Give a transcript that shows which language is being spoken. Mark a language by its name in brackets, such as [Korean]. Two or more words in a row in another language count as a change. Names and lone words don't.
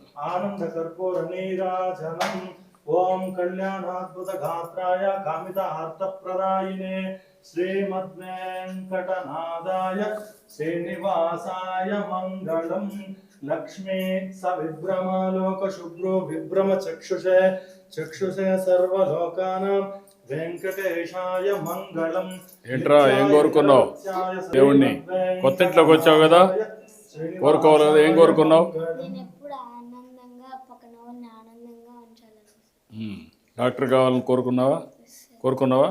[Sanskrit] आनन्दकर्पूरनीराजनम् ॐ कल्याणाद्भुतगात्राय कामितार्थप्रदायिने श्रीमद्वेङ्कटनाथाय श्रीनिवासाय मङ्गलम् लक्ष्मी सविभ्रमालोकशुभ्रो विभ्रमचक्षुषे चक्षुषे सर्वलोकानां వెంకటేశాయ మంగళం. [Telugu] ఏంట్రా ఏం కోరుకున్నావు దేవుణ్ణి? కొత్త ఇంట్లోకి వచ్చావు కదా, కోరుకోవాలి కదా, ఏం కోరుకున్నావు? నేను ఎప్పుడు ఆనందంగా పక్కన వాళ్ళని ఆనందంగా ఉంచాలని. డాక్టర్ కావాలని కోరుకున్నావా?